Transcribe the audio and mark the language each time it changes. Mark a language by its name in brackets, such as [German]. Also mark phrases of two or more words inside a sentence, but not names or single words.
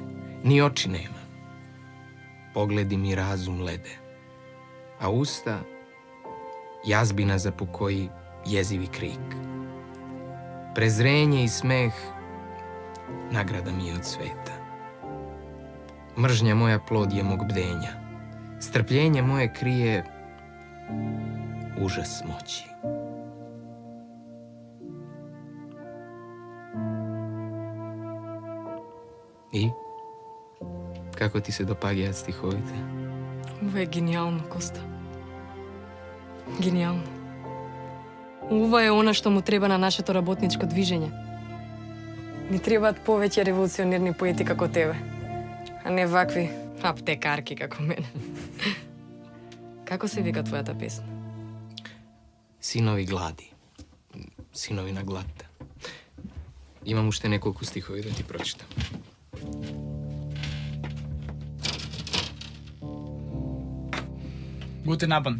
[Serbian] Ни очи нема. Погледи ми разум леде. А уста јазбина запокои језиви крик. Презрење и смех награда ми е од света. Мржња моја плод je mog bdenja. Strpljenje moje krije užas moći. [Macedonian] И? Како ти се допаѓаат стиховите? Ова е гениално, Коста. Гениално. Ова е она што му треба на нашето работничко движење. Ни требаат повеќе револуционерни поети како тебе, а не вакви аптекарки како мене. Како се вика твојата песна? Синови глади. Синови на гладта. Имам уште неколку стихови да ти прочитам. [German] Guten Abend.